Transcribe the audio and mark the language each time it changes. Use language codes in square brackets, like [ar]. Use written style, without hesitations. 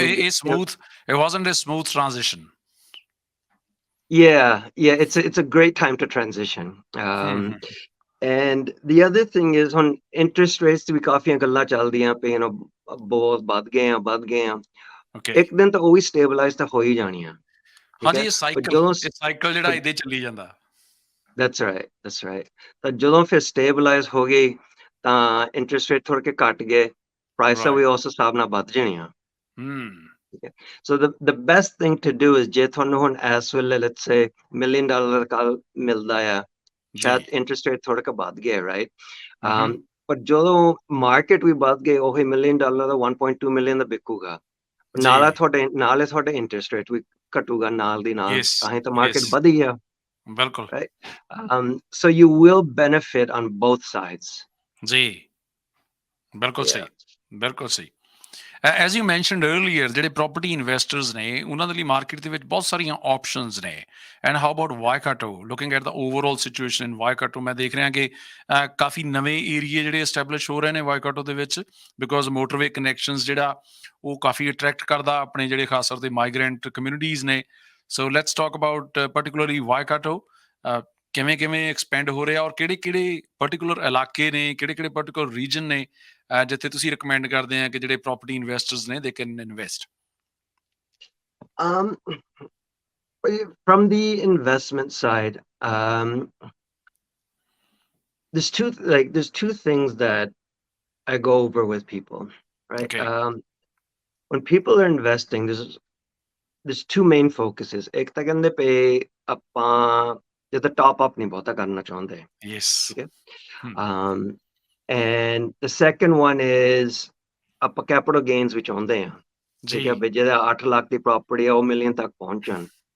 [en] ਇਹ smooth it wasn't a smooth transition yeah, it's a great time to transition. Hmm And the other thing is on interest rates [pa] ਤੇ ਵੀ ਕਾਫੀਆਂ ਗੱਲਾਂ ਚੱਲਦੀਆਂ ਪਈਆਂ, ਬਹੁਤ ਵੱਧ ਗਏ ਆ, [en] okay [pa] ਇੱਕ ਦਿਨ ਤਾਂ ਉਹ ਵੀ ਸਟੇਬਲਾਈਜ਼ ਤਾਂ ਹੋ ਹੀ ਜਾਣੀਆਂ, ਠੀਕ ਹਾਂਜੀ ਹੈ? ਇਹ ਪਰ ਜਦੋਂ ਸਾਈਕਲ ਜਿਹੜਾ ਇਹਦੇ ਚੱਲੀ ਜਾਂਦਾ [en] that's right. [pa] ਤਾਂ ਜਦੋਂ ਫਿਰ ਸਟੇਬਲਾਈਜ਼ ਹੋ ਗਈ, ਤਾਂ ਇੰਟਰਸਟ ਰੇਟ ਥੋੜੇ ਕੇ ਘਟ ਗਏ, ਪ੍ਰਾਈਸਾਂ ਵੀ [en] right [pa] ਉਸ ਹਿਸਾਬ ਨਾਲ ਵੱਧ ਜਾਣੀਆਂ। ਹੂੰ [en] Okay. So the best thing to do is [pa] ਜੇ ਤੁਹਾਨੂੰ ਹੁਣ ਇਸ ਵੇਲੇ [en] let's say $1 million [pa] ਕੱਲ ਮਿਲਦਾ ਆ, ਜੀ ਸ਼ਾਇਦ ਇੰਟਰਸਟ ਰੇਟ ਥੋੜਾ ਕੁ ਵੱਧ ਗਿਆ, right? ਹੂੰ ਪਰ ਜਦੋਂ ਮਾਰਕੀਟ ਵੀ ਵੱਧ ਗਈ, ਉਹੀ $1 million ਦਾ 1.2 ਮਿਲੀਅਨ ਦਾ ਵਿਕੂਗਾ, ਜੀ ਨਾਲੇ ਤੁਹਾਡੇ ਇੰਟਰਸਟ ਰੇਟ ਵੀ ਘਟੂਗਾ ਨਾਲ ਦੀ ਨਾਲ, [en] yes [pa] ਤਾਂ ਹੀ ਤਾਂ [en] yes [pa] ਮਾਰਕੀਟ ਵਧੀ ਆ, ਬਿਲਕੁਲ [en] right? So you will benefit on both sides. [pa] ਜੀ ਬਿਲਕੁਲ ਸਹੀ [en] Yeah. [pa] ਬਿਲਕੁਲ ਸਹੀ [en] as you mentioned earlier [pa] ਜਿਹੜੇ ਪ੍ਰੋਪਰਟੀ ਇਨਵੈਸਟਰਸ ਨੇ ਉਹਨਾਂ ਦੇ ਲਈ ਮਾਰਕੀਟ ਦੇ ਵਿੱਚ ਬਹੁਤ ਸਾਰੀਆਂ ਆਪਸ਼ਨਸ ਨੇ [en] and how about Waikato looking at the overall situation in Waikato [pa] ਮੈਂ ਦੇਖ ਰਿਹਾ ਕਿ ਕਾਫੀ ਨਵੇਂ ਏਰੀਏ ਜਿਹੜੇ ਐਸਟੈਬਲਿਸ਼ ਹੋ ਰਹੇ ਨੇ ਵਾਈਕਾਟੋ ਦੇ ਵਿੱਚ [en] because motorway connections [pa] ਜਿਹੜਾ ਉਹ ਕਾਫੀ ਅਟਰੈਕਟ ਕਰਦਾ ਆਪਣੇ ਜਿਹੜੇ ਖਾਸ ਤੌਰ ਤੇ ਮਾਈਗ੍ਰੈਂਟ ਕਮਿਊਨਿਟੀਜ਼ ਨੇ [en] so let's talk about particularly Waikato [pa] ਕਿਵੇਂ ਕਿਵੇਂ ਐਕਸਪੈਂਡ ਹੋ ਰਿਹਾ ਔਰ ਕਿਹੜੇ ਕਿਹੜੇ ਪਾਰਟੀਕੂਲਰ ਇਲਾਕੇ ਨੇ ਕਿਹੜੇ ਕਿਹੜੇ ਪਾਰਟੀਕੂਲਰ ਰੀਜਨ ਨੇ ਜਿੱਥੇ ਤੁਸੀਂ ਰਿਕਮੈਂਡ ਕਰਦੇ ਆ ਕਿ ਜਿਹੜੇ ਪ੍ਰੋਪਰਟੀ ਇਨਵੈਸਟਰਸ ਨੇ [en] They can invest Um, from the investment side, there's two things that I go over with people, right? Okay When people are investing, there's two main focuses. [pa] ਇੱਕ ਤਾਂ ਕਹਿੰਦੇ ਪਏ ਆਪਾਂ ਜਿੱਦਾਂ ਟਾਪ ਅਪ ਨਹੀਂ ਬਹੁਤਾ ਕਰਨਾ ਚਾਹੁੰਦੇ, [en] yes [pa] ਠੀਕ ਹੈ? [en] And the second one is [pa] ਆਪਾਂ ਕੈਪੀਟਲ ਗੇਨਸ ਵੀ ਚਾਹੁੰਦੇ ਆ, ਠੀਕ ਹੈ? ਜੀ ਵੀ ਜਿਹੜਾ 8 ਲੱਖ ਦੀ ਪ੍ਰਾਪਰਟੀ ਆ ਉਹ ਮਿਲੀਅਨ ਤੱਕ ਪਹੁੰਚਣ।